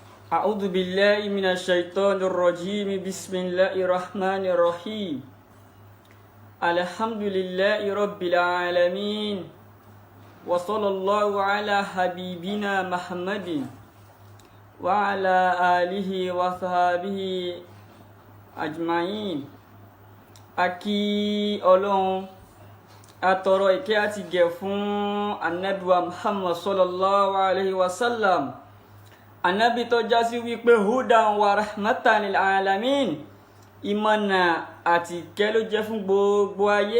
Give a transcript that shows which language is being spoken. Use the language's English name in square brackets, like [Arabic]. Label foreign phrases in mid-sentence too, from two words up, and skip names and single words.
[Arabic] أعوذ بالله من الشيطان الرجيم بسم الله الرحمن الرحيم الحمد لله رب العالمين وصلى الله على حبيبنا محمد وعلى آله وصحبه أجمعين [Yoruba] Aki Ọlọ́run atọrọ ìkẹ́ àti gẹ̀ fún Ànábì wa Muhammad [Arabic] صلى الله عليه وسلم. [Yoruba] Ànábì tó já sí wípé [Arabic] هدى ورحمة للعالمين, [Yoruba] ìmọ̀nà àti ìkẹ́ ló jẹ́ fún gbogbo ayé.